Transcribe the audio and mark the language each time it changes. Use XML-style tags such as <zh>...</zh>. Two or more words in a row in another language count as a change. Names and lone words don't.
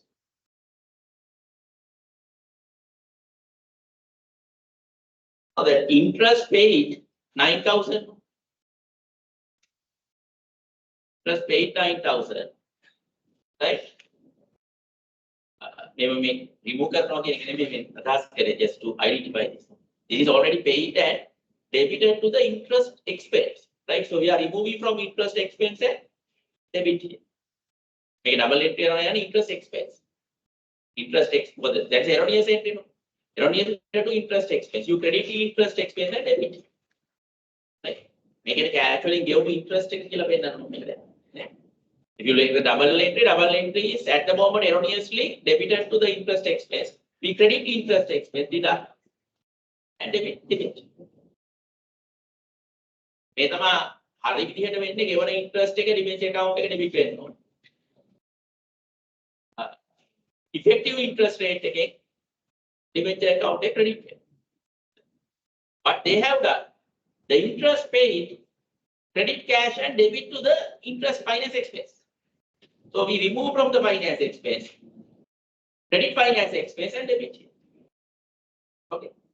<en>Now the interest paid 9,000. Interest paid 9,000. Right? Maybe remove</en> <si>කරනවා කියන එක නෙමෙයි මේ අදහස් කරේ</si> <en>just to identify this. This is already paid and debited to the interest expense. Right? So we are removing from interest expense and debit here. Make double entry</en> <si>කරනවා යන්නේ</si> <en>interest expense. Interest expense. That's erroneous entry. Erroneous to interest expense. You credit interest expense and debit.</en> <si>Right? මේකට</si> <en>actually give interest</en> <si>එක කියලා පෙන්නන්න ඕනේ මේක දැන්. නේ?</si> <en>If you like the double entry is at the moment erroneously debited to the interest expense. We credit interest expense, deduct and debit.</en> <si>මේ තමයි හරි විදිහට වෙන්නේ ගෙවන interest එක</si> <en>debenture account</en> <si>එකට debit වෙන්න ඕනේ.</si> <en>Effective interest rate</en> <si>එකේ</si> <en>debenture account</en> <si>එක credit වෙනවා.</si> <en>But they have done the interest paid credit cash and debit to the interest finance expense. So we remove from the finance expense, credit finance expense and debit. Okay.</en>